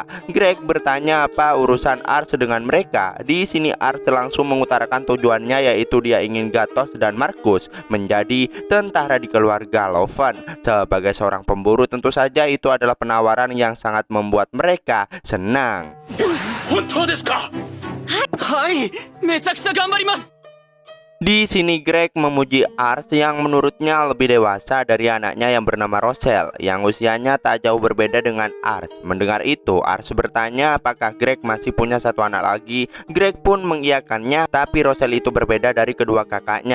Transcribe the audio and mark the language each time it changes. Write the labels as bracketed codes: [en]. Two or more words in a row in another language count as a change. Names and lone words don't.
[id] Greg bertanya apa urusan Ars dengan mereka. Di sini Ars langsung mengutarakan tujuannya, yaitu dia ingin Gatos dan Markus menjadi tentara di keluarga Loven. Sebagai seorang pemburu tentu saja itu adalah penawaran yang sangat membuat mereka senang. [ja] 本当ですか。はい、めちゃくちゃ頑張ります。 [id] Di sini Greg memuji Ars yang menurutnya lebih dewasa dari anaknya yang bernama Rosel, yang usianya tak jauh berbeda dengan Ars. Mendengar itu, Ars bertanya apakah Greg masih punya satu anak lagi. Greg pun mengiyakannya, tapi Rosel itu berbeda dari kedua kakaknya.